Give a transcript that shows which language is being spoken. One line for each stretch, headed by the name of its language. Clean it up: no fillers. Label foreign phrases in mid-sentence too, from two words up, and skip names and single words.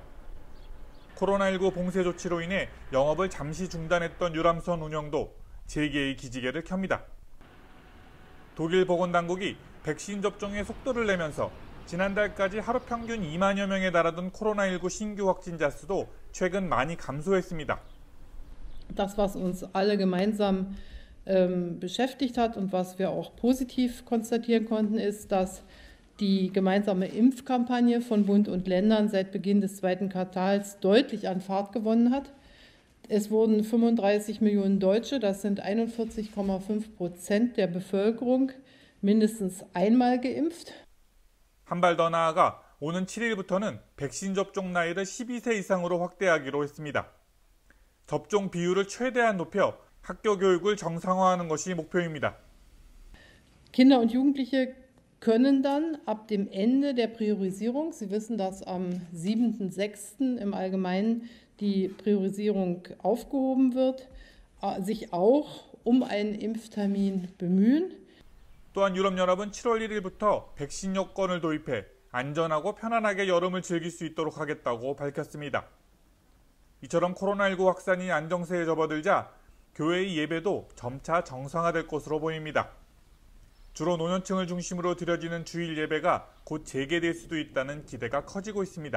Korean: 코로나19 봉쇄 조치로 인해 영업을 잠시 중단했던 유람선 운영도 재개의 기지개를 켭니다. 독일 보건당국이 백신 접종에 속도를 내면서 지난달까지 하루 평균 2만여 명에 달하던 코로나19 신규 확진자 수도 최근 많이 감소했습니다.
German: Das, was uns alle gemeinsam beschäftigt hat und was wir auch positiv konstatieren konnten, ist, dass die gemeinsame Impfkampagne von Bund und Ländern seit Beginn des zweiten Quartals deutlich an Fahrt gewonnen hat. Es wurden 35 Millionen Deutsche, das sind 41,5% der Bevölkerung, mindestens einmal geimpft.
Korean: 한 발 더 나아가 오는 7일부터는 백신 접종 나이를 12세 이상으로 확대하기로 했습니다. 접종 비율을 최대한 높여 학교 교육을 정상화하는 것이 목표입니다.
German: Kinder und Jugendliche können dann ab dem Ende der Priorisierung, Sie wissen, dass am 7.6. im Allgemeinen die Priorisierung aufgehoben wird, sich auch um einen Impftermin bemühen.
Korean: 또한 유럽연합은 7월 1일부터 백신 여권을 도입해 안전하고 편안하게 여름을 즐길 수 있도록 하겠다고 밝혔습니다. 이처럼 코로나19 확산이 안정세에 접어들자 교회의 예배도 점차 정상화될 것으로 보입니다. 주로 노년층을 중심으로 드려지는 주일 예배가 곧 재개될 수도 있다는 기대가 커지고 있습니다.